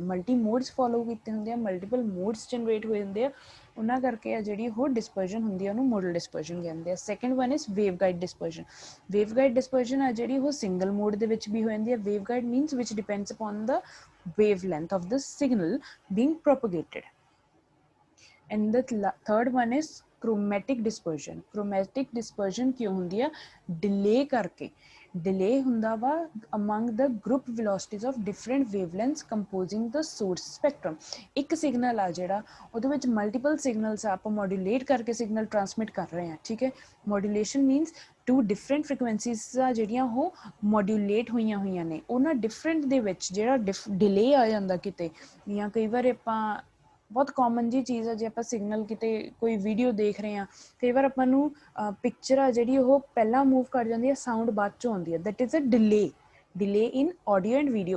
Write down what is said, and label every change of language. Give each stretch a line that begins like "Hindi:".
Punjabi: Multi modes follow ਕੀਤੇ ਹੁੰਦੇ ਆ, ਮਲਟੀਪਲ ਮੋਡਸ ਜਨਰੇਟ ਹੋਏ ਹੁੰਦੇ ਆ, ਉਹਨਾਂ ਕਰਕੇ ਆ ਜਿਹੜੀ ਉਹ ਡਿਸਪਰਸ਼ਨ ਹੁੰਦੀ ਆ ਉਹਨੂੰ ਮੋਡਲ ਡਿਸਪਰਸ਼ਨ ਕਹਿੰਦੇ ਆ।
English: Second one is wave guide dispersion.
Punjabi: Wave guide dispersion ਆ ਜਿਹੜੀ ਉਹ ਸਿੰਗਲ ਮੋਡ ਦੇ ਵਿੱਚ ਵੀ ਹੋ ਜਾਂਦੀ ਹੈ।
English: Wave guide means which depends upon the wavelength of the signal being propagated. And the third one is chromatic dispersion।
Punjabi: chromatic dispersion ਕਿਉਂ ਹੁੰਦੀ ਆ? ਡਿਲੇ ਕਰਕੇ।
English: delay
Punjabi: ਹੁੰਦਾ ਵਾ
English: among the group velocities of different wavelengths composing the source spectrum।
Punjabi: ਇੱਕ signal ਆ ਜਿਹੜਾ ਉਹਦੇ ਵਿੱਚ ਮਲਟੀਪਲ ਸਿਗਨਲਸ ਆ, ਆਪਾਂ ਮੋਡੂਲੇਟ ਕਰਕੇ ਸਿਗਨਲ ਟਰਾਂਸਮਿਟ ਕਰ ਰਹੇ ਹਾਂ। ਠੀਕ ਹੈ, ਮੋਡੂਲੇਸ਼ਨ ਮੀਨਸ 2 ਡਿਫਰੈਂਟ ਫ੍ਰੀਕੁਐਂਸੀਜ਼ ਆ ਜਿਹੜੀਆਂ ਉਹ ਮੋਡੂਲੇਟ ਹੋਈਆਂ ਨੇ, ਉਹਨਾਂ ਡਿਫਰੈਂਟ ਦੇ ਵਿੱਚ ਜਿਹੜਾ ਡਿਲੇ ਆ ਜਾਂਦਾ ਕਿਤੇ, ਜਾਂ ਕਈ ਵਾਰ ਆਪਾਂ ਬਹੁਤ ਕਾਮਨ ਜੀ ਚੀਜ਼ ਆ, ਜੇ ਆਪਾਂ ਸਿਗਨਲ ਕਿਤੇ ਕੋਈ ਵੀਡੀਓ ਦੇਖ ਰਹੇ ਹਾਂ, ਕਈ ਵਾਰ ਆਪਾਂ ਨੂੰ ਪਿਕਚਰ ਆ ਜਿਹੜੀ ਉਹ ਪਹਿਲਾਂ ਮੂਵ ਕਰ ਜਾਂਦੀ ਹੈ, ਸਾਊਂਡ ਬਾਅਦ 'ਚੋਂ ਆਉਂਦੀ ਹੈ,
English: That is a delay in audio and video.